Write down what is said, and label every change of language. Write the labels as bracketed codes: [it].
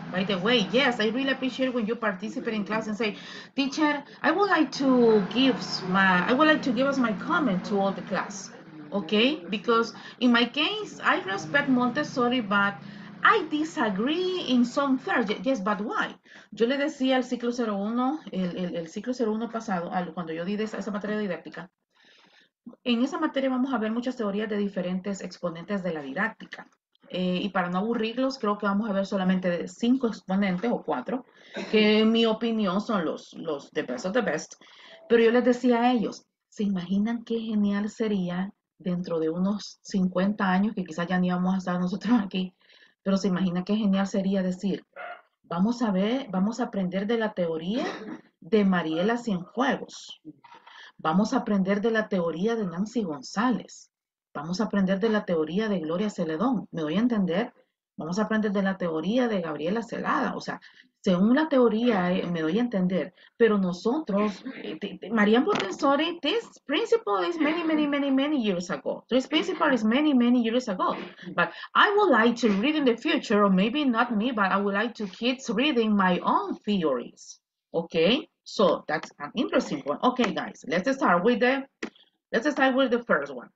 [en] By the way, yes, I really appreciate when you participate in class and say, teacher, I would like to give us my comment to all the class. Okay? Because in my case, I respect Montessori, but I disagree in some things. Yes, but why? [es] Yo le decía al ciclo 01, el ciclo 01 pasado, cuando yo di esa materia didáctica, en esa materia vamos a ver muchas teorías de diferentes exponentes de la didáctica. Y para no aburrirlos, creo que vamos a ver solamente 5 exponentes o 4, que en mi opinión son los [en] the best of the best. [es] Pero yo les decía a ellos, ¿se imaginan qué genial sería dentro de unos 50 años, que quizás ya ni vamos a estar nosotros aquí, pero se imagina qué genial sería decir, vamos a aprender de la teoría de Mariela Cienfuegos. Vamos a aprender de la teoría de Nancy González. Vamos a aprender de la teoría de Gloria Celedón. ¿Me doy a entender? Vamos a aprender de la teoría de Gabriela Celada. O sea, según la teoría, me doy a entender. Pero nosotros, [en] María Montessori, this principle is many, many, many, many years ago. This principle is many, many years ago. But I would like to read in the future, or maybe not me, but I would like to kids reading my own theories. Okay, so that's an interesting one. Okay, guys, let's start with the first one.